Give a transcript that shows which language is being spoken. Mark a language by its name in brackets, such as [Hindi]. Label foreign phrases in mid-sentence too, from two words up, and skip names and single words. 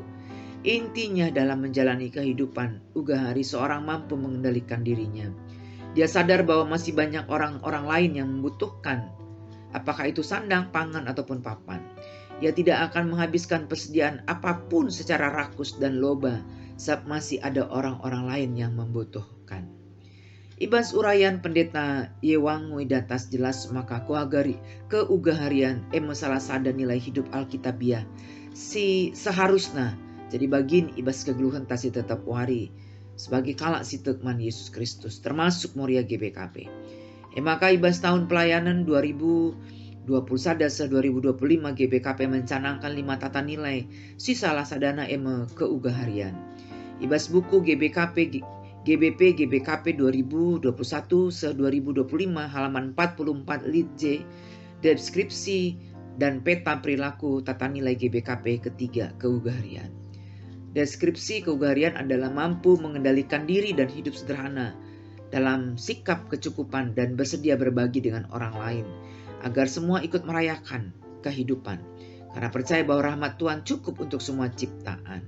[Indonesian] Intinya dalam menjalani kehidupan ugahari seorang mampu mengendalikan dirinya. Dia sadar bahwa masih banyak orang-orang lain yang membutuhkan, apakah itu sandang, pangan, ataupun papan. Ia tidak akan menghabiskan persediaan apapun secara rakus dan loba, sebab masih ada orang-orang lain yang membutuhkan. [Batak Karo] Ibas uraian Pendeta Yewangu datas jelas maka keugaharian salah sada [Indonesian] nilai hidup Alkitabiah [Batak Karo] si seharusnya jadi bagin ibas kegeluhan tasi tetap wari sebagai kalak si tekman Yesus Kristus termasuk Moria GBKP. Maka ibas [Indonesian] tahun pelayanan 2021 se 2025 GBKP mencanangkan 5 tata nilai [Batak Karo] si salah sadana [Indonesian] keugaharian. Ibas buku GBP GBKP 2021 se 2025 halaman 44 lit J deskripsi dan peta perilaku tata nilai GBKP ketiga keugaharian. Deskripsi keugaharian adalah mampu mengendalikan diri dan hidup sederhana dalam sikap kecukupan dan bersedia berbagi dengan orang lain agar semua ikut merayakan kehidupan karena percaya bahwa rahmat Tuhan cukup untuk semua ciptaan.